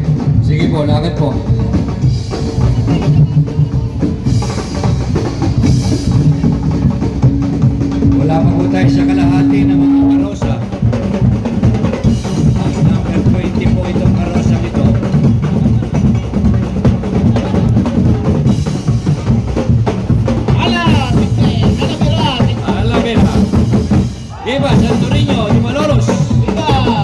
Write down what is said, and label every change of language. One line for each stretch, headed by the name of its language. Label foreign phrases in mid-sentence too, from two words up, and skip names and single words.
Filipino: Sige po, lakad po. Wala pa po tayo sa kalahati ng mga karosa. Ang number 20 po itong karosa nito. Alameda. Viva Santo Niño de Malolos. Viva.